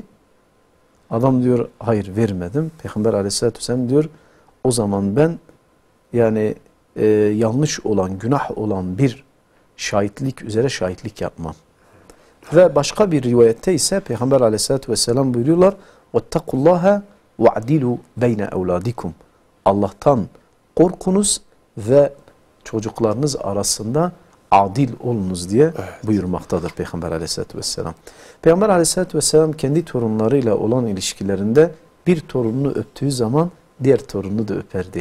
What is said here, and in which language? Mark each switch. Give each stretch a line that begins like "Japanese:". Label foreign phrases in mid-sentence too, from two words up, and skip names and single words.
Turkish: Adam diyor hayır vermedim. Peygamber Aleyhisselatü Vesselam diyor o zaman ben yani yanlış olan, günah olan bir şahitlik üzere şahitlik yapmam. Ve başka bir rivayette ise Peygamber Aleyhisselatü Vesselam buyuruyorlar
Arabic: وَاتَّقُوا اللّٰهَ وَعْدِلُوا بَيْنَ اَوْلَادِكُمْ
Turkish: Allah'tan korkunuz ve çocuklarınız arasında adil olunuz diye buyurmaktadır Peygamber Aleyhisselatü Vesselam. Peygamber Aleyhisselatü Vesselam kendi torunlarıyla olan ilişkilerinde bir torununu öptüğü zaman diğer torununu da öperdi.